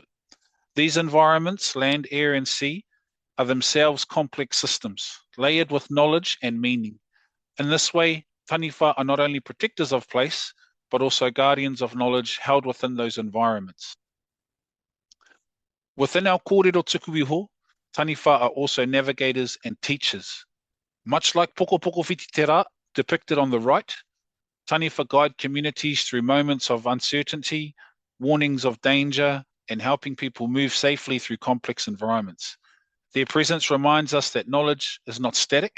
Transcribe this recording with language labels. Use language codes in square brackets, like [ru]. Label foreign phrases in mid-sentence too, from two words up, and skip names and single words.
[en] These environments, land, air and sea, are themselves complex systems, layered with knowledge and meaning. In this way, Taniwha are not only protectors of place, but also guardians of knowledge held within those environments. Within our [mi] kōrero tuku iho, [en] Taniwha are also navigators and teachers. Much like Poko Poko Whititera depicted on the right, Taniwha guide communities through moments of uncertainty, warnings of danger, and helping people move safely through complex environments. Their presence reminds us that knowledge is not static.